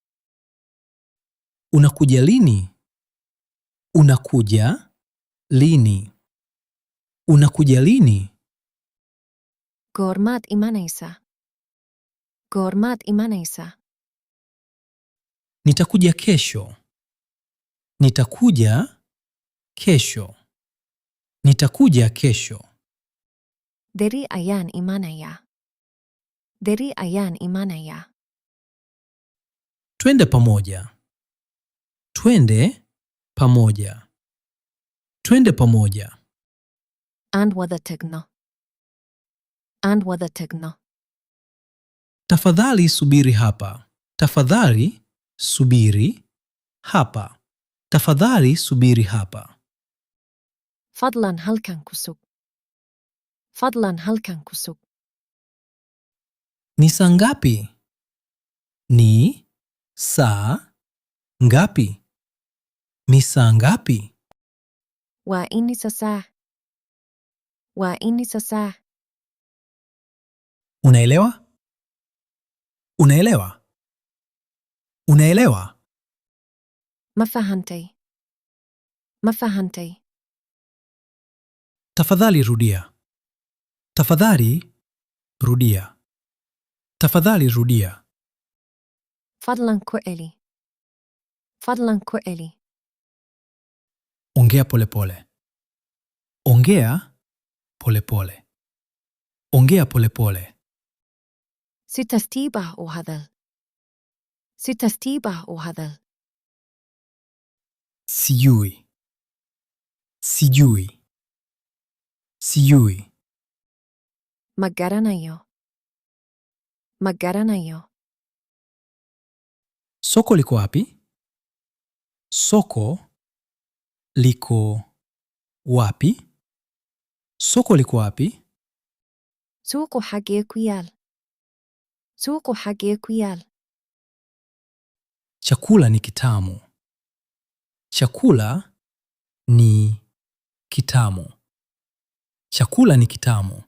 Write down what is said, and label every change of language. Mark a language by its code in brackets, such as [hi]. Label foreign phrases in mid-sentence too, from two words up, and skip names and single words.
[sw] Unakuja lini? Unakuja lini? Unakuja lini? [so] Goormaad imanaysaa? Goormaad imanaysaa? [sw] Nitakuja kesho. Nitakuja kesho. Nitakuja kesho. [so] Deri ayaan imanayaa. Deri ayaan imanayaa. [sw] Twende pamoja. Twende pamoja. Twende pamoja. [so] Aan wada tagno. Aan wada tagno. [sw] Tafadhali subiri hapa. Tafadhali subiri hapa. Tafadhali subiri hapa. [so] Fadlan halkan ku sug. Fadlan halkan ku sug. [sw] Ni saa ngapi? Ni saa ngapi? Ni saa ngapi? [so] Waa imisa saa? Waa imisa saa? [sw] Unaelewa? Unaelewa? Unaelewa? [so] Ma fahantay? Ma fahantay? [sw] Tafadhali rudia. Tafadhali rudia. Tafadhali rudia. [so] Fadlan ku celi. Fadlan ku celi. [sw] Ongea polepole. Ongea polepole. Ongea polepole. [so] Si tartiib ah u hadal. Si tartiib ah u hadal. [sw] Sijui. Sijui. Sijui. [so] Ma garanayo. Ma garanayo. [sw] Soko liko wapi? Soko liko wapi? Soko liko wapi? [so] Suuqu xagee ku yaal? Suuqu xagee ku yaal? [sw] Chakula ni kitamu. Chakula ni kitamu. Chakula ni kitamu.